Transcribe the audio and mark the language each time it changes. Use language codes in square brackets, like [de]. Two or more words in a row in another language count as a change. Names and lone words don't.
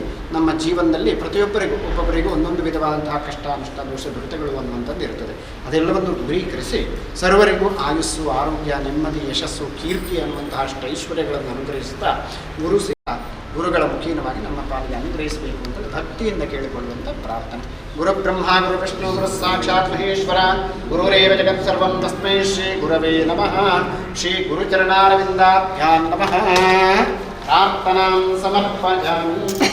[kn] ನಮ್ಮ ಜೀವನದಲ್ಲಿ ಒಬ್ಬೊಬ್ಬರಿಗೂ ಒಂದೊಂದು ವಿಧವಾದಂತಹ ಕಷ್ಟ ನಷ್ಟ ದೋಷ ದುರಿತಗಳು ಅನ್ನುವಂಥದ್ದು ಇರ್ತದೆ. ಅದೆಲ್ಲವನ್ನು ದೂರೀಕರಿಸಿ ಸರ್ವರಿಗೂ ಆಯುಸ್ಸು, ಆರೋಗ್ಯ, ನೆಮ್ಮದಿ, ಯಶಸ್ಸು, ಕೀರ್ತಿ ಅನ್ನುವಂತಹ ಅಷ್ಟೈಶ್ವರ್ಯಗಳನ್ನು ಅನುಗ್ರಹಿಸುತ್ತಾ ಗುರುಗಳ ಮುಖೀನವಾಗಿ ನಮ್ಮ ಪಾಲಿಗೆ ಅನುಗ್ರಹಿಸಬೇಕು ಅಂತ ಭಕ್ತಿಯಿಂದ ಕೇಳಿಕೊಳ್ಳುವಂಥ ಪ್ರಾರ್ಥನೆ. [sa] ಗುರುಬ್ರಹ್ಮ ಗುರು ವಿಷ್ಣು ಗುರು ಸಾಕ್ಷಾತ್ ಮಹೇಶ್ವರ ಗುರುರೇವ ಜಗತ್ ಸರ್ವಂ ತಸ್ಮೈ ಶ್ರೀ ಗುರವೇ ನಮಃ. ಶ್ರೀ ಗುರುಚರಣಾರವಿಂದಾಭ್ಯಾಂ ನಮಃ. ಪ್ರಾರ್ಥನಾಂ ಸಮರ್ಪಯಾಮಿ.